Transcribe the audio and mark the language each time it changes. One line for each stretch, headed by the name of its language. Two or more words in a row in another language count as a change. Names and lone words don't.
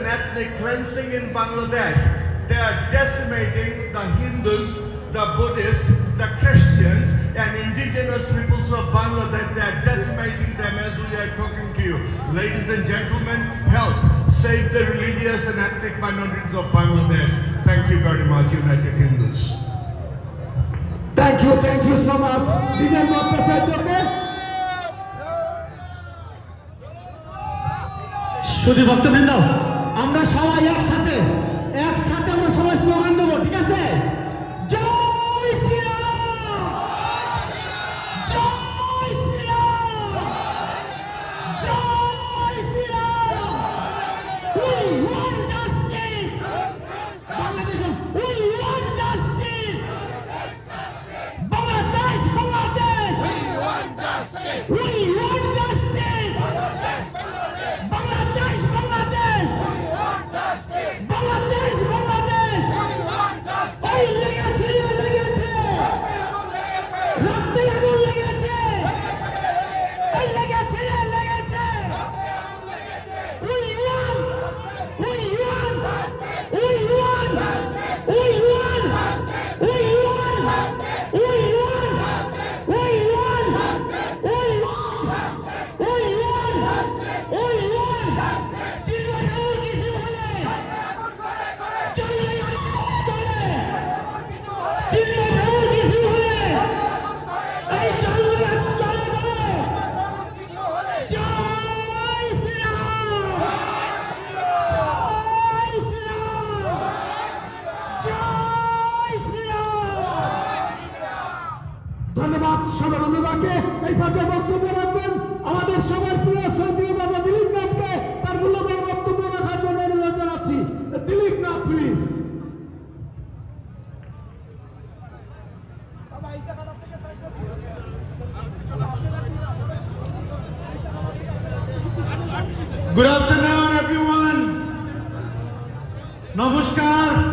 English: ethnic cleansing in Bangladesh. They are decimating the Hindus, the Buddhists, the Christians, and indigenous peoples of Bangladesh. They are decimating them as we are talking to you. Ladies and gentlemen, help save the religious and ethnic minorities of Bangladesh. Thank you very much, United Hindus. Thank you so much.
Bangla: Dijen ভট্টাচার্যকে শুধু ভক্তবৃন্দ, আমরা সবাই একসাথে আমরা সবাই স্লোগান দেবো, ঠিক আছে? জয় শ্রীরাম, জয় শ্রীরাম, জয় শ্রীরাম।
English: We want justice. Bangladesh, we want justice. Bangladesh, Bangladesh. We want justice. We want justice. Bangladesh, Bangladesh. We want justice. Bangladesh, Bangladesh. We want justice.
Bangla: ওই লেগেছে, রক্তে আগুন লেগেছে, ওই লেগেছে।
English: We want, we want, we want, we want, we want, we want, we want, we want, we want, we want.
Bangla: জীবনের কিছু হলে চলে চলে, জীবনের কিছু হলে এই চলে চলে চলে। জয় শ্রীরাম, জয় শ্রীরাম, জয় শ্রীরাম। ধন্যবাদ সবার বন্ধুদেরকে। এই পর্যায়ে বক্তব্য রাখবেন আমাদের সবার প্রিয় শ্রদ্ধেয় বাবা দিলীপ নাথকে। তার মূল্যবান বক্তব্য রাখার জন্য অনুরোধ জানাচ্ছি। দিলীপ নাথ, প্লিজ।
English: Good afternoon, everyone. Namaskar.